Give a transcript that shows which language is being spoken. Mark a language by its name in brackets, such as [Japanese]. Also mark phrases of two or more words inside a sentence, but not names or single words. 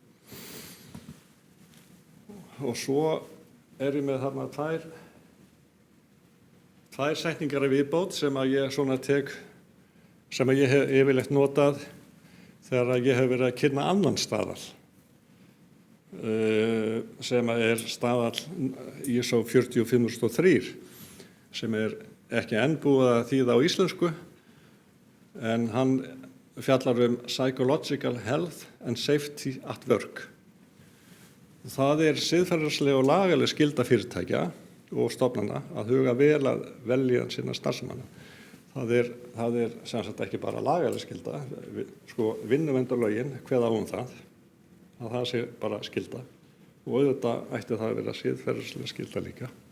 [Icelandic] Og svo er ég með þarna tvær setningar af viðbót sem að ég svona sem að ég hef yfirleitt notað þegar ég hef verið að kynna annan staðal. Sem er staðall ISO 45003 sem er ekki enn búið að þýða á íslensku en hann fjallar [English] psychological health and safety at work. [Icelandic] Það er siðferðisleg og lagaleg skylda fyrirtækja og stofnana að huga vel að vellíðan sinna starfsmanna. Það er sem sagt ekki bara lagaleg skylda, vinnuverndarlögin kveða á það. Að það sé bara skylda og auðvitað ætti það að vera siðferðislega skylda líka.